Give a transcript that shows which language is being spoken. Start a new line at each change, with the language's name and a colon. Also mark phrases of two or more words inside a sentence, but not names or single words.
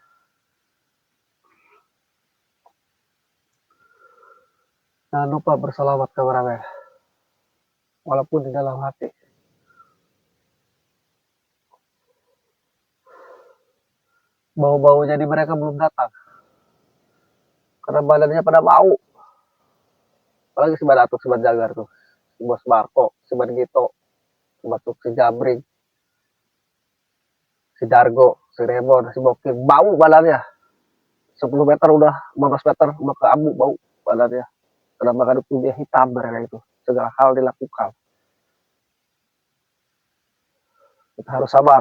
Indonesian: Jangan lupa bersalawat kameramen. Walaupun di dalam hati. Bau-baunya di mereka belum datang. Karena badannya pada bau. Apalagi si Badatuk, si Jagar tuh. Si Bos Marco, si Gito, si Batuk, si Jabring, si Dargo, si Remon, si Bokin. Bau badannya. 10 meter udah, 15 meter udah ke abu bau badannya. Karena makan dia hitam mereka itu. Segala hal dilakukan. Kita harus sabar.